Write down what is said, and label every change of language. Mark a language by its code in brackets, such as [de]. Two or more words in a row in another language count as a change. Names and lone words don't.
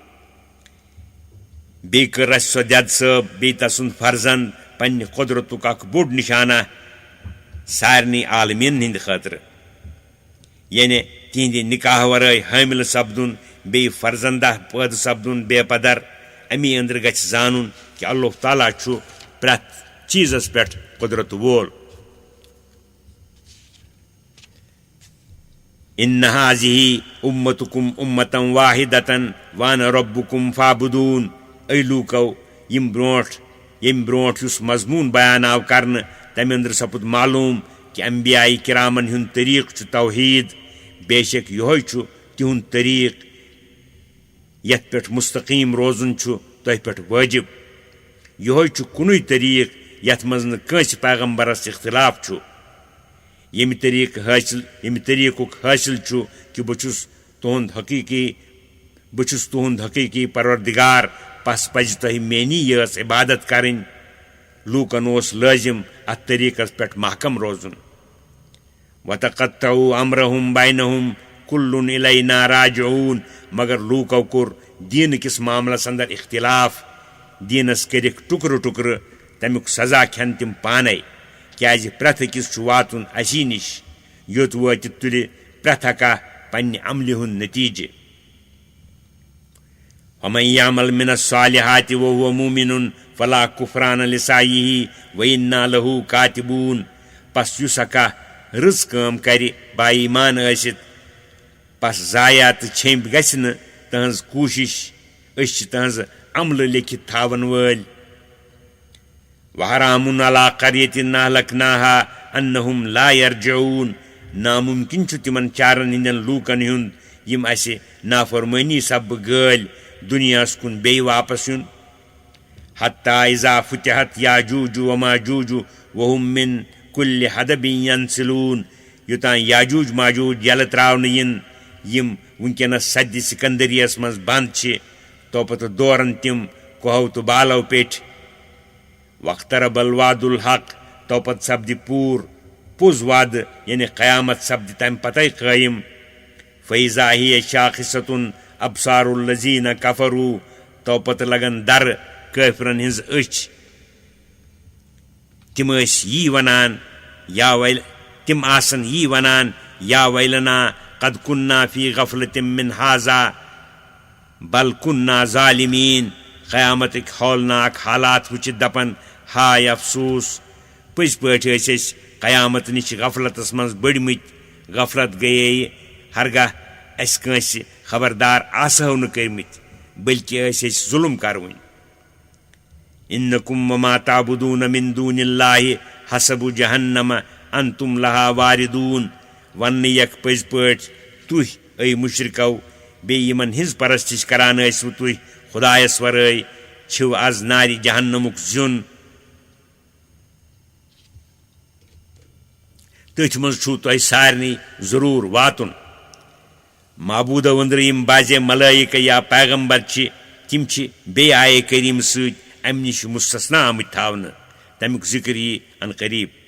[ks] بیٚیہِ کٔر اَسہِ سۄ دٮ۪د صٲب بیٚیہِ تسُنٛد فرزند پننہِ قۄدرتُک اکھ بوٚڑ نِشانہ سارنٕے عالمیٖنن ہٕنٛدِ خٲطرٕ، یعنی تِہنٛدِ نکاح ورٲے حٲملہٕ سپدُن بیٚیہِ فرزندہ پٲدٕ سپدُن بے پدر. امی أنٛدرٕ گژھِ زانُن کہِ اللہ تعالیٰ چھُ پرٛٮ۪تھ چیٖزس پٮ۪ٹھ قۄدرت وول. [ar] اِنَّ ہٰذِهِ اُمَّتُکُم اُمَّةً وَاحِدَةً وَأَنَا رَبُّکُم فَاعْبُدُونِ. [ks] اے لوٗکو، ییٚمہِ برونٛٹھ یُس مضموٗن بیان آو کرنہٕ تمہِ أنٛدرٕ سپُد معلوٗم کہِ انبیاء کرامن ہُنٛد طریٖقہٕ چھُ توحیٖد. بے شک یِہوے چھُ تِہُنٛد طریٖقہٕ یتھ پٮ۪ٹھ مستقیٖم روزُن چھُ تۄہہِ پٮ۪ٹھ وٲجِب. یِہوے چھُ کُنُے طریٖقہٕ یتھ منٛز نہٕ کٲنٛسہِ پیغمبرس اختلاف چھُ. ییٚمہِ طریٖقُک حٲصِل چھُ کہِ بہٕ چھُس تُہُنٛد حقیٖقی پروردِگار، پس پزِ تۄہہِ میٛٲنی یٲژ عبادت کرٕنۍ. لوٗکن اوس لٲزِم اتھ طریٖقس پٮ۪ٹھ محکم روزُن. [ar] وَتَقَطَّعُوا أَمْرَهُم بَيْنَهُمْ كُلٌّ إِلَيْنَا رَاجِعُونَ. [ks] مگر لوٗکو کوٚر دیٖنہٕ کِس معاملس اندر اختلاف، دیٖنس کٔرِکھ ٹُکرٕ ٹُکرٕ، تمیُک سزا کھٮ۪ن تِم پانے، کیٛازِ پرٛٮ۪تھ أکِس چھُ واتُن اسی نِش، یوٚت وٲتِتھ تُلہِ پرٛٮ۪تھ اکھا پننہِ عملہِ ہُنٛد نٔتیٖجہٕ. [ar] وَمَن یعمل مِنَ الصالِحاتِ وَهُوَ مُؤْمِنٌ فَلَا كُفْرَانَ لِسَعْیِهِ وَإِنَّا لَهُ كَاتِبُونَ. [ks] پس یُس اکھا رٕژ کٲم کرِ بایٖمان ٲسِتھ، پس ضایع تہٕ چھیٚمبۍ گژھِ نہٕ تہنٛز کوٗشش، أسۍ چھِ تہنٛز عملہٕ لیکھِتھ تھاون وٲلۍ. [ar] وَحَرَامٌ عَلَىٰ قَرْیَةٍ أَهْلَكْنَاهَا أَنَّهُمْ لَا يَرْجِعُونَ. [ks] نامُمکِن چھُ تِمن چارن ہٕنٛدٮ۪ن لوٗکن ہُنٛد یِم اَسہِ نافرمٲنی سببہٕ گٲلۍ دُنیاہس کُن بیٚیہِ واپس یُن. [ar] حتیٰ اِذا فُتِحَت یاجوٗج وَماجوٗج وَہُم مِن کُلِّ حَدَبٍ يَنسِلوٗن. [ks] یوٚتانۍ یاجوٗج ماجوٗج یَلہٕ ترٛاونہٕ یِن، یِم وٕنکٮ۪نس سدِ سِکنٛدریَس منٛز بنٛد چھِ، توپتہٕ دورن تِم کوہو تہٕ بالو پیٚٹھۍ. [ar] وَاقْتَرَبَ الْوَعْدُ الْحَقُّ. [ks] توپتہٕ سپدِ پوٚز وعدٕ یعنی قیامت سپدِ تمہِ پتے قٲیِم. [ar] فَإِذَا هِیَ شَاخِصَةٌ أَبْصَارُ الَّذِينَ كَفَرُوا. [ks] توپتہٕ لگن درٕ کٲفرن ہِنٛز أچھ. تِم آسن یی ونان [ar] یا ویلنا قد كُنَّا فِی غفلة مِنْ هَذَا بل كُنَّا ظالمین. [ks] قیامتٕکۍ ہولناک حالات وٕچھِتھ دپن ہاے افسوٗس، پٔزۍ پٲٹھۍ ٲسۍ أسۍ قیامت نش غفلتس من بڑمت غفلت گیے ہرگاہ اس کٲنٛسہِ خبردار آسہو نہٕ کٔرمٕتۍ بلکہِ ٲسۍ أسۍ ظُلم کروٕنۍ [ar] انکم وما تعبدون من دون اللہ حسب جہنم انتم لہا واردون [ks] وننہٕ یک پٔزۍ پٲٹھۍ تُہۍ اے مشرکو بیٚیہِ یِمن ہٕنٛز پرستش کران ٲسوٕ تُہۍ خدایس ورٲے چھِو آز نارِ جہنمُک زیُن تٔتھۍ منٛز چھُو تۄہہِ سارنٕے ضروٗر واتُن معبوٗدو أنٛدرٕ یِم بازے ملٲیکہ یا پیغمبر چھِ تِم چھِ بیٚیہِ آیے کریٖم سۭتۍ امہِ نِش مستثنا آمٕتۍ تھاونہٕ تمیُک ذِکر یی ان قریٖب